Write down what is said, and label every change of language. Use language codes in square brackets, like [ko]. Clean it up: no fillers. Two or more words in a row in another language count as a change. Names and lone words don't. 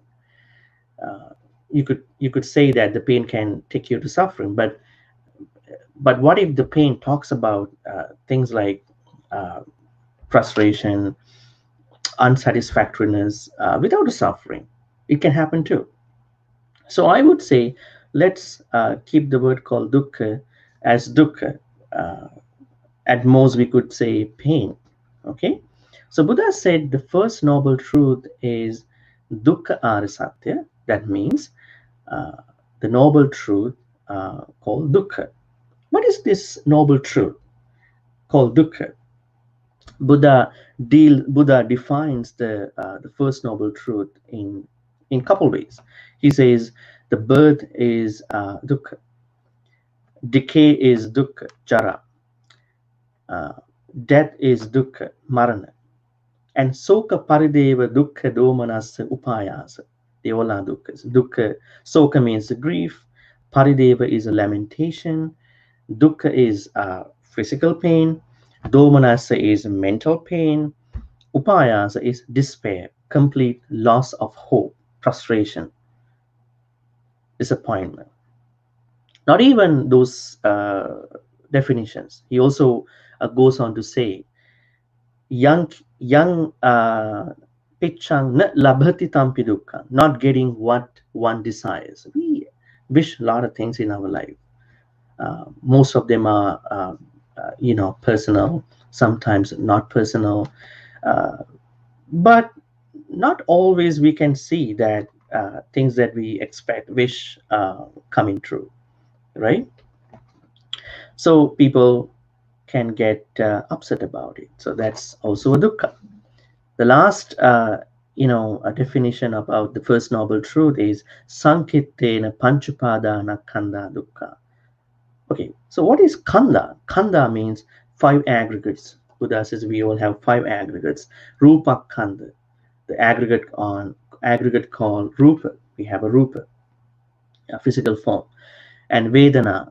[en] Uh, you could say that the pain can take you to suffering, but what if the pain talks about things like uh, frustration, unsatisfactoriness without a suffering? It can happen too. So I would say let's keep the word called dukkha as dukkha. Uh, at most, we could say pain. Okay. So Buddha said the first noble truth is [pi] dukkha arisatya. [en] That means uh, the noble truth called dukkha. What is this noble truth called dukkha? Buddha defines the first noble truth in couple ways. He says the birth is dukkha, decay is dukkha, jara, uh, death is dukkha, marana, and [pi] soka parideva dukkha domanasa upayasa. [en] They all are dukkhas. Dukkha, soka means grief, parideva is a lamentation, dukkha is physical pain, domanasa is mental pain, upayasa is despair, complete loss of hope, frustration, disappointment. Not even those definitions. He also goes on to say, [pi] young pichang na labhati tampi dukkha, [en] not getting what one desires. We wish a lot of things in our life. Most of them are, personal, sometimes not personal. But not always we can see that things that we expect, wish coming true, right? So people can get upset about it. So that's also a dukkha. The last, a definition about the first noble truth is [pi] sankittena panchupadana kanda dukkha. [en] Okay, so what is kanda? Kanda means five aggregates. Buddha says we all have five aggregates. [pi] Rupa kanda, [en] the aggregate called rupa. We have a rupa, a physical form, and vedana.